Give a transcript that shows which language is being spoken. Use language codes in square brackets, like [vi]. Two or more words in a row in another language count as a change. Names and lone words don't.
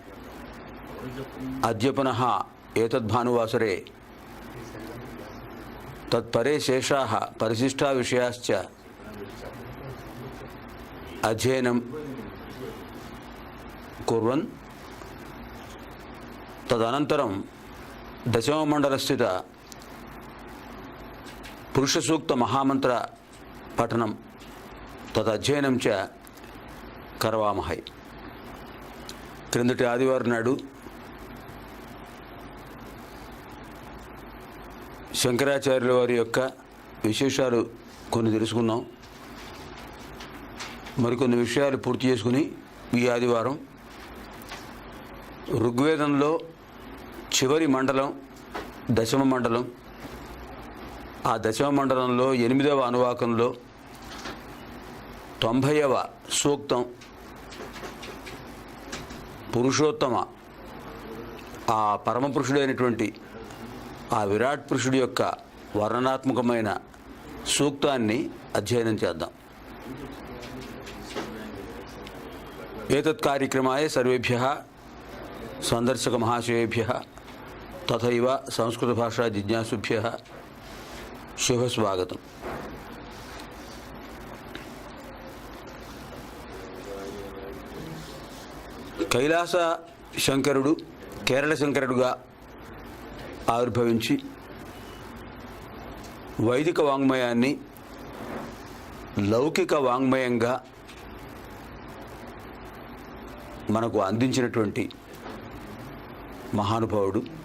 [sa] अद्य पुनः एतद्भानुवासरे तत्परे शेषाः परिशिष्टा विषयाश्च अध्ययनं कुर्वन् तदनन्तरं दशममण्डलस्थित पुरुषसूक्त महामंत्र पठनं तदध्ययनं च करवामहे। [te] क्रिंदటి ఆదివారం నాడు శంకరాచార్యుల వారి యొక్క విశేషాలు కొన్ని తెలుసుకున్నాం. మరికొన్ని విషయాలు పూర్తి చేసుకుని ఈ ఆదివారం ఋగ్వేదంలో చివరి మండలం దశమ మండలం, ఆ దశమ మండలంలో 8వ అనువాకంలో 90వ సూక్తం పురుషోత్తమ ఆ పరమపురుషుడైనటువంటి ఆ విరాట్ పురుషుడి యొక్క వర్ణనాత్మకమైన సూక్తాన్ని అధ్యయనం చేద్దాం. [sa] एतत् कार्यक्रमाय सर्वेभ्यः संदर्शक महाशयेभ्यः तथैव संस्कृत भाषा जिज्ञासुभ्यः शुभ स्वागतम्। [te] कैलास शंकरुడు కేరళ శంకరుడుగా ఆవిర్భవించి వైదిక వాంగ్మయాన్ని లౌకిక వాంగ్మయంగా మనకు అందించినటువంటి మహానుభావుడు.